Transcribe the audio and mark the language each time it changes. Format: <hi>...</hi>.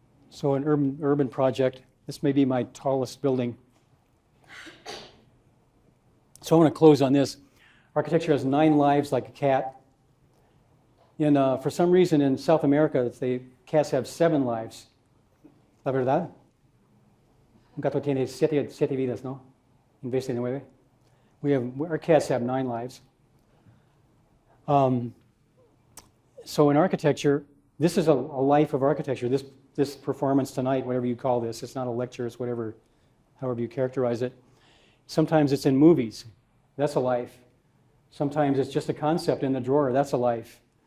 <en>So an urban project. This may be my tallest building. So I want to close on this. Architecture has 9 lives like a cat. And for some reason in South America, cats have 7 lives.</en> <es>La verdad? Un gato tiene siete vidas, ¿no? En vez de 9.</es> <en>Our cats have 9 lives. So in architecture, this is a life of architecture. This performance tonight, whatever you call this, it's not a lecture, it's however you characterize it. Sometimes it's in movies. That's a life. Sometimes it's just a concept in the drawer. That's a life.</en>